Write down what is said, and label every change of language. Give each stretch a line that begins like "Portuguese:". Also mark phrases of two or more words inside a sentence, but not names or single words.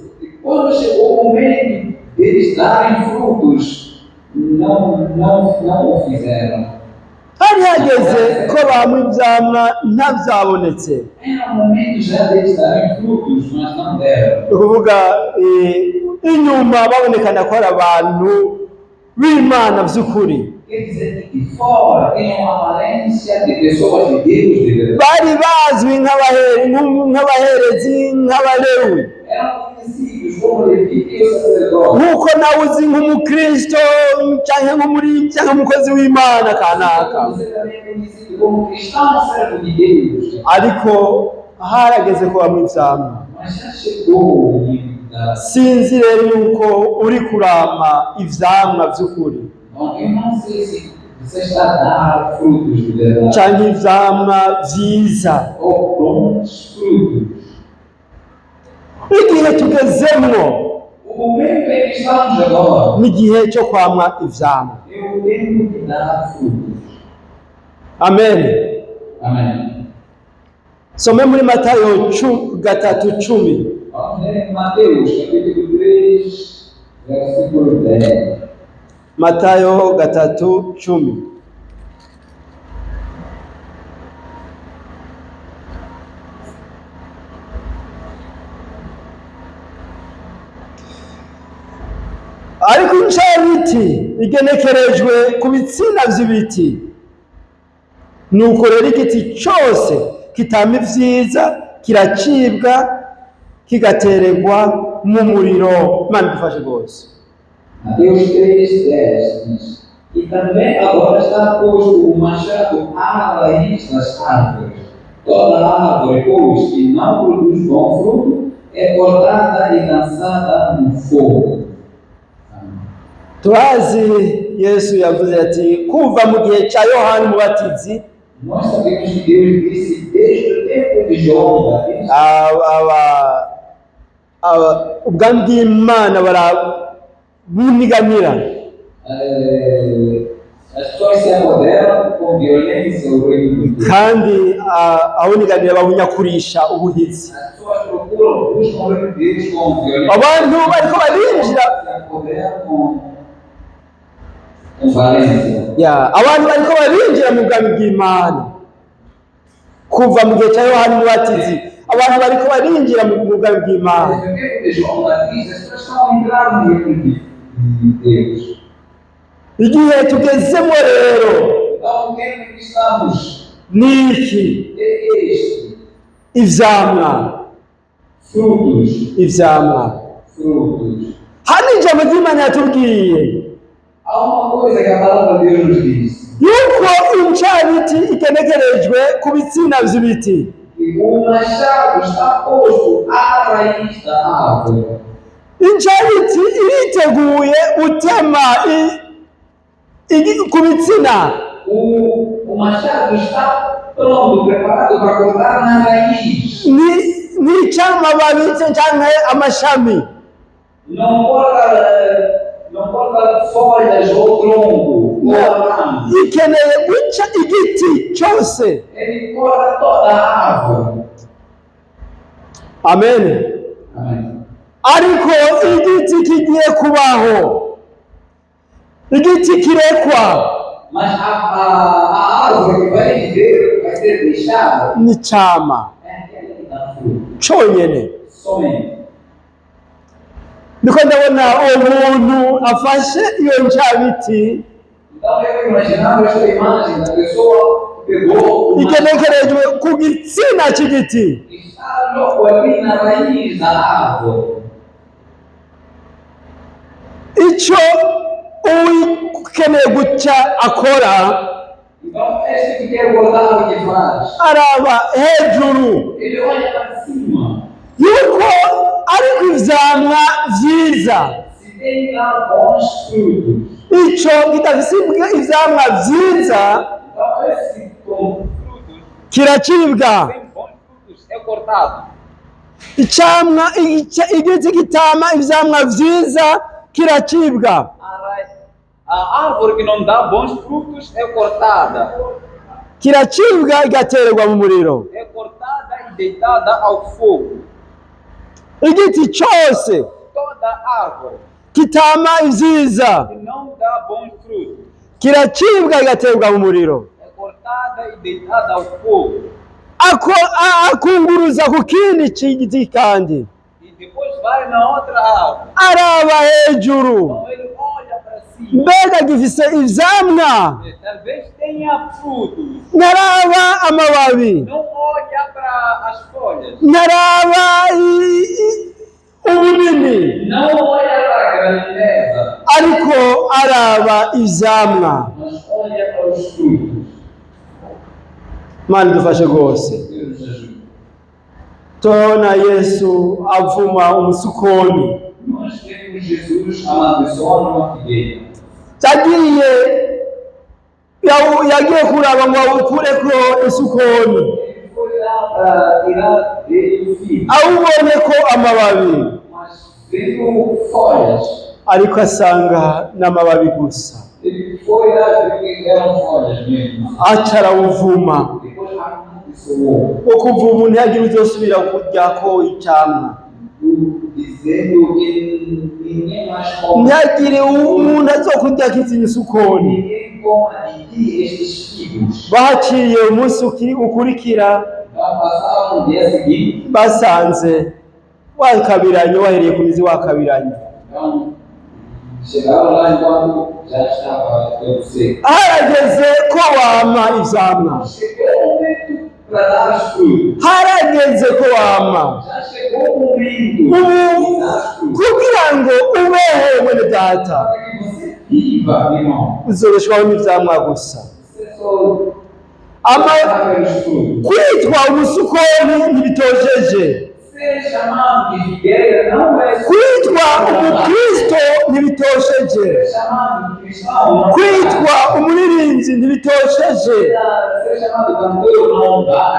Portuguese: E quando chegou o momento deles darem frutos, não o fizeram.
Rundi: Hari hageze ko bama ivyamwa nta vyabonetse.
Portuguese: Era o momento já deles darem frutos, mas não deram.
Rundi: Ni ukuvuga inyuma babonekana ko ari abantu b'Imana vy'ukuri.
Portuguese: Quer dizer que de fora tem uma aparência de pessoas de Deus de verdade.
Rundi: Bari bazwi nk'abaherezi nk'abalewi,
Portuguese: Eram conhecidos como levita e o sacerdote.
Rundi: nk'uko nawe uzi nk'umukristo canke nk'umukozi w'Imana kanaka.
Portuguese: Você também é conhecido como cristão servo de Deus.
Rundi: Ariko harageze ko bamwe ivyamwa.
Portuguese: Mas já chegou o momento da...
Rundi: Sinzi rero yuko uri kurama ivyamwa vy'ukuri
Portuguese: Bom, eu não sei se você está a dar frutos de verdade
Rundi: canke ivyamwa vyiza.
Portuguese: ou bons frutos.
Rundi: Igihe tugezemwo
Portuguese: O momento em que estamos agora
Rundi: n'igihe cyo kwamwa ivyamwa.
Portuguese: é o tempo de dar frutos.
Rundi: Amen.
Portuguese: Amém.
Rundi: Some muri Matayo 3:10.
Portuguese: Vamos ler em Mateus, capítulo 3, versículo 10.
Rundi: Matayo 3:10. Ariko incabiti igenekerejwe ku bitsina vy'ibiti. Nuko rero igiti cyose kitama ivyiza kiracibwa kigatererwa mu muriro. Imana idufashe rwose.
Portuguese: Mateus 3:10 diz: E também agora está posto o machado à raiz das árvores. Toda árvore, pois, que não produz bom fruto, é cortada e lançada no fogo.
Rundi: Turazi Yesu yavuze ati kuva mu gihe cya Yohana Umubatizi
Portuguese: Nós sabemos que Deus disse desde o tempo de João Batista,
Rundi: ubwami bw'Imana barabuniganira,
Portuguese: as pessoas se apoderam com violência o reino de Deus.
Rundi: kandi abuniganira babunyakurisha ubuhizi.
Portuguese: As pessoas procuram, buscam o reino de Deus com violência.
Rundi: Abantu bariko barinjira,
Portuguese: Se apoderam com valência.
Rundi: abantu bariko barinjira mu bwami bw'Imana kuva mu gihe cya Yohana Umubatizi. Abantu bariko barinjira mu bwami bw'Imana.
Portuguese: No tempo de João Batista, as pessoas estão entrando no reino de Deus.
Rundi: Igihe tugezemo rero
Portuguese: Então, o tempo em que estamos
Rundi: niki
Portuguese: é este:
Rundi: ivyamwa,
Portuguese: frutos,
Rundi: ivyamwa.
Portuguese: frutos.
Rundi: Hano ijambo ry'Imana yatubwiye
Portuguese: Há uma coisa que a palavra de Deus nos diz.
Rundi: yuko incabiti itenekerejwe ku bitsina vy'ibiti.
Portuguese: Que o machado está posto à raiz da árvore.
Rundi: Incabiti iriteguye gutema ku bitsina.
Portuguese: O machado está pronto, preparado para cortar na raiz.
Rundi: Ni c'amababi canke amashami.
Portuguese: Não corta folhas ou tronco ou ramo.
Rundi: Ikeneye guca igiti cyose.
Portuguese: Ele corta toda a árvore.
Rundi: Amen.
Portuguese: Amém.
Rundi: Ariko igiti kigiye kubaho, igiti kirekwa,
Portuguese: Mas a árvore que vai viver, vai ser deixada,
Rundi: ni cama
Portuguese: é aquela que dá fruto.
Rundi: cyonyene.
Portuguese: Somente.
Rundi: Niko ndabona umuntu afashe iyo ncabiti
Portuguese: Então eu imaginava essa imagem da pessoa que pegou uma
Rundi: itenekerejwe ku gitsina c'igiti.
Portuguese: e está logo ali na raiz da árvore.
Rundi: Ico ukeneye guca akora,
Portuguese: Então esse que quer cortar o que faz,
Rundi: araba hejuru
Portuguese: ele olha para cima.
Rundi: yuko ariko ivyamwa vyiza.
Portuguese: Se tem lá bons frutos,
Rundi: Ico kidafise ivyamwa vyiza
Portuguese: então esse com frutos,
Rundi: kiracibwa.
Portuguese: sem bons frutos, é cortado.
Rundi: Icamwa igiti kitama ivyamwa vyiza kiracibwa.
Portuguese: A árvore que não dá bons frutos é cortada.
Rundi: Kiracibwa igatererwa mu muriro.
Portuguese: É cortada e deitada ao fogo.
Rundi: Igiti cose
Portuguese: Toda árvore
Rundi: kitama ivyiza
Portuguese: que não dá bons frutos
Rundi: kiracibwa igaterwa mu muriro.
Portuguese: é cortada e deitada ao fogo.
Rundi: Akunguruza ku kindi c'igiti kandi
Portuguese: E depois vai na outra árvore.
Rundi: araba hejuru,
Portuguese: Então ele olha para cima.
Rundi: mbega gifise ivyamwa,
Portuguese: Talvez tenha frutos.
Rundi: ntaraba amababi,
Portuguese: Não olha para as folhas.
Rundi: ntaraba ubunini,
Portuguese: Não olha para a grandeza.
Rundi: ariko araba ivyamwa.
Portuguese: Mas olha para os frutos.
Rundi: Mana dufashe rwose.
Portuguese: Deus nos ajuda.
Rundi: Tubona Yesu avuma umusukoni,
Portuguese: Nós temos Jesus amaldiçoando uma figueira.
Rundi: yagiye kuraba ngo awukureko isukoni,
Portuguese: Ele foi lá para tirar dele o figo.
Rundi: awubonye ko amababi,
Portuguese: Mas vendo folhas.
Rundi: ariko asanga n'amababi gusa.
Portuguese: Ele foi lá ver que eram folhas mesmo.
Rundi: Aca arawuvuma.
Portuguese: Depois amaldiçoou,
Rundi: Ukuvuma ntihagire uzosubira kuryako icamwa,
Portuguese: dizendo que ninguém mais come.
Rundi: ntihagire umuntu azokuryako izi isukoni.
Portuguese: Ninguém coma de ti estes figos.
Rundi: Bahaciye umunsi ukurikira,
Portuguese: Então passaram no dia seguinte.
Rundi: basanze wakabiranye, wahereye ku mizi wakabiranye.
Portuguese: Então chegaram lá enquanto já estava tudo seco.
Rundi: Harageze ko wama ivyamwa,
Portuguese: Chegou o momento para dar os frutos.
Rundi: harageze ko wama.
Portuguese: Já chegou o momento
Rundi: Ubu
Portuguese: de dar os frutos.
Rundi: kugira ngo ubeho mwene data,
Portuguese: Para que você viva, irmão.
Rundi: uzobeshwaho n'ivyamwa gusa.
Portuguese: Você só
Rundi: Ama
Portuguese: vai pelos frutos.
Rundi: kwitwa umusukoni ntibitojeje,
Portuguese: Ser chamado de figueira não é só
Rundi: kwitwa umukristo ntibitosheje,
Portuguese: ser chamado de cristão, não
Rundi: kwitwa umuririnzi ntibitosheje,
Portuguese: ser chamado de cantor não dá.